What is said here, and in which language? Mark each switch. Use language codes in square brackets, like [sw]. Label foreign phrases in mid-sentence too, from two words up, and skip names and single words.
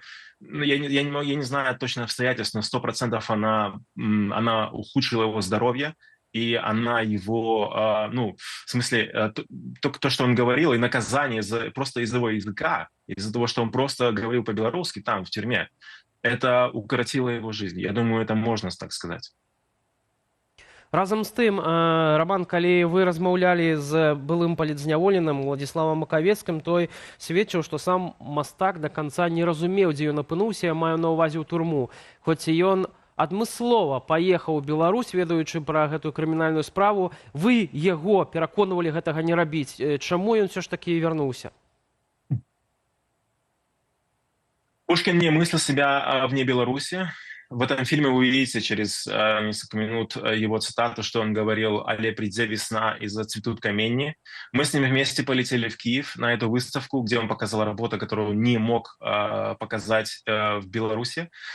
[ru] Я не знаю точно обстоятельств, но 100% она ухудшила его здоровье, и она его, в смысле, то, что он говорил, и наказание просто из-за его языка, из-за того, что он просто говорил по-белорусски там, в тюрьме, это укоротило его жизнь. Я думаю, это можно так сказать. [be] Разам з тым, Роман, калі вы размаўлялі з былым палітзняволеным Владзіславам Макавецкім, той сведчыў, што сам мастак да канца не разумеў, дзе ён апынуўся, я маю на ўвазе ў турму. Хоць ён адмыслова паехаў у Беларусь, ведаючы пра гэтую крымінальную справу, вы яго пераконвалі гэтага не рабіць. Чаму ён [ru] все ж таки [be] вярнуўся? [ru] Пушкин не мыслил себя вне Беларуси. В этом фильме вы увидите через несколько минут его цитату, что он говорил: [be] «Але придзе весна и зацветут каменьи». [ru] Мы с ним вместе полетели в Киев на эту выставку, где он показал работу, которую не мог показать в Беларуси.